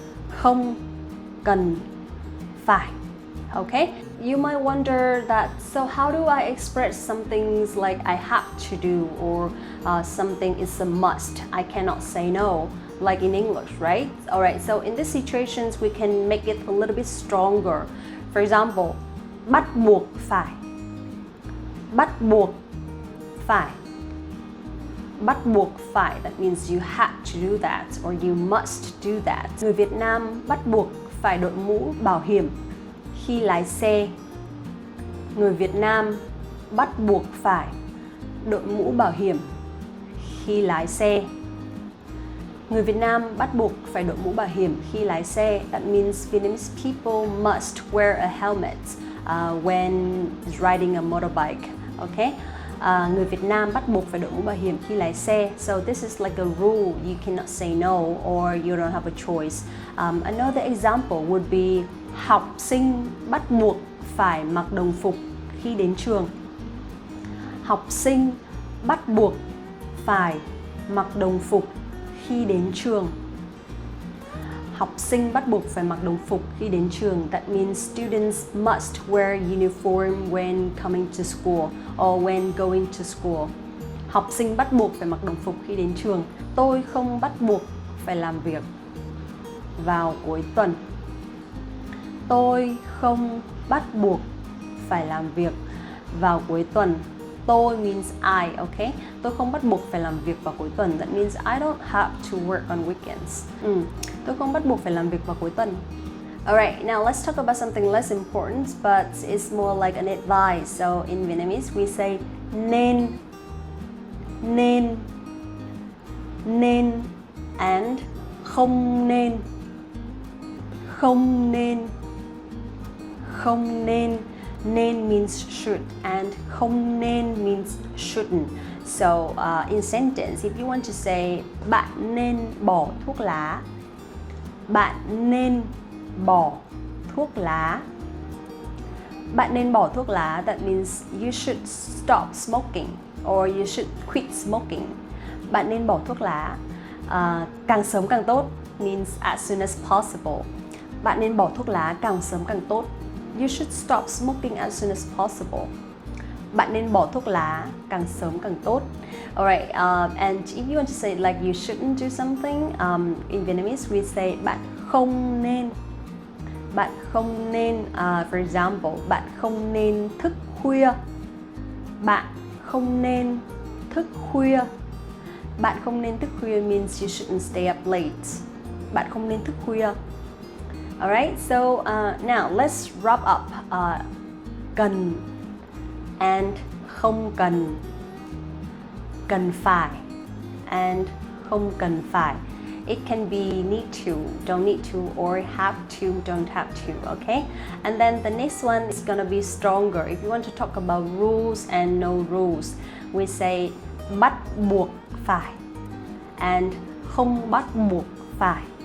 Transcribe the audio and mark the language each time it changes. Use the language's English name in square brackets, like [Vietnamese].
[Vietnamese] Không cần phải. Okay? [English] You might wonder that, so how do I express some things like I have to do or something is a must? I cannot say no, like in English, right? Alright, so in these situations, we can make it a little bit stronger. For example, [Vietnamese] bắt buộc phải. Bắt buộc phải. Bắt buộc phải, [English] that means you have to do that or you must do that. [Vietnamese] Người Việt Nam bắt buộc phải đội mũ bảo hiểm khi lái xe. Người Việt Nam bắt buộc phải đội mũ bảo hiểm khi lái xe. Người Việt Nam bắt buộc phải đội mũ bảo hiểm khi lái xe. [English] That means Vietnamese people must wear a helmet when riding a motorbike. Okay? [Vietnamese] Người Việt Nam bắt buộc phải đội mũ bảo hiểm khi lái xe. [English] So this is like a rule, you cannot say no or you don't have a choice. Another example would be [Vietnamese] học sinh bắt buộc phải mặc đồng phục khi đến trường. Học sinh bắt buộc phải mặc đồng phục khi đến trường. Học sinh bắt buộc phải mặc đồng phục khi đến trường. [English] That means students must wear uniform when coming to school or when going to school. [Vietnamese] Học sinh bắt buộc phải mặc đồng phục khi đến trường. Tôi không bắt buộc phải làm việc vào cuối tuần. Tôi không bắt buộc phải làm việc vào cuối tuần. [English] Tôi means I, okay? [Vietnamese] Tôi không bắt buộc phải làm việc vào cuối tuần. [English] That means I don't have to work on weekends. [Vietnamese] Tôi không bắt buộc phải làm việc vào cuối tuần. [English] Alright, now let's talk about something less important, but it's more like an advice. So in Vietnamese, we say [Vietnamese] nên, nên, nên, and không nên, không nên, không nên. [English] Nên means should and không nên means shouldn't. So in sentence, if you want to say [Vietnamese] bạn nên bỏ thuốc lá, [English] bạn nên bỏ thuốc lá, bạn nên bỏ thuốc lá, that means you should stop smoking or you should quit smoking. [Vietnamese] Bạn nên bỏ thuốc lá. Càng sớm càng tốt [English] means as soon as possible. [Vietnamese] Bạn nên bỏ thuốc lá càng sớm càng tốt. [English] You should stop smoking as soon as possible. [Vietnamese] Bạn nên bỏ thuốc lá càng sớm càng tốt. [English] Alright, and if you want to say like you shouldn't do something, in Vietnamese we say [Vietnamese] bạn không nên. Bạn không nên, [English] for example, [Vietnamese] bạn không nên thức khuya. Bạn không nên thức khuya. Bạn không nên thức khuya [English] means you shouldn't stay up late. [Vietnamese] Bạn không nên thức khuya. [English] Alright, so now let's wrap up cần and không cần, cần phải and không cần phải. It can be need to, don't need to, or have to, don't have to, okay? And then the next one is gonna be stronger. If you want to talk about rules and no rules, we say [Vietnamese] bắt buộc phải [English] and [Vietnamese] không bắt buộc phải.